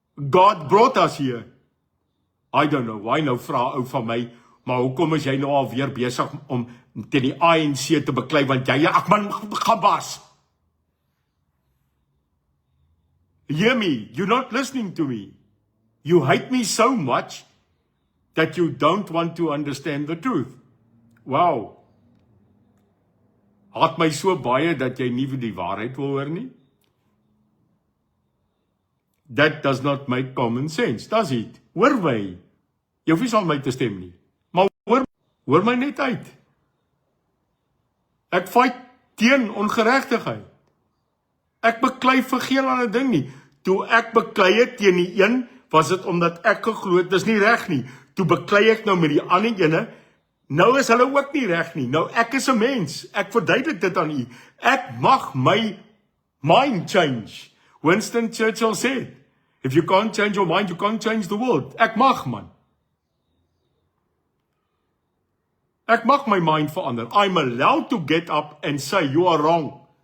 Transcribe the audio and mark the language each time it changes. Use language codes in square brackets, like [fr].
[en] God brought us here. I don't know why [af] nou vra ou van my, maar hoekom is jy nou al weer besig om teen die ANC te beklei, want jy, ag man, gebas. [en] Hear me, you're not listening to me. You hate me so much that you don't want to understand the truth. Wow. [af] Haat my so baie dat jy nie vir die waarheid wil hoor nie? [en] That does not make common sense, does it? [af] Hoor my. Jy hoef nie saam met my te stem nie. Maar hoor my net uit. Ek fight teen ongeregtigheid. Ek beklei vir geen ander ding nie. Toe ek beklei het teen die een, was dit omdat ek geglo het, dis nie reg nie. Toe beklei ek nou met die ander ene, nou is hulle ook nie reg nie. Nou ek is 'n mens, ek verduidelik dit aan u. Ek mag my mind change. [en] Winston Churchill said, if you can't change your mind, you can't change the world. [af] Ek mag, man. Ek mag my mind verander. [en] I'm allowed to get up and say, you are wrong.